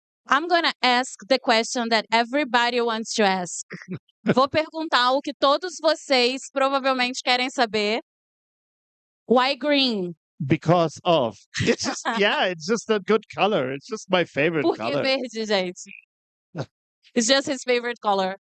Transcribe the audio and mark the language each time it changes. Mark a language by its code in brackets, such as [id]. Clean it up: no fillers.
[en] I'm gonna ask the question that everybody wants to ask. [pt] Vou perguntar o que todos vocês provavelmente querem saber. [en] Why green? Because of. It's just, it's just a good color. It's just my favorite [pt] Por que [en] color. [pt] verde, gente? [en] It's just his favorite color.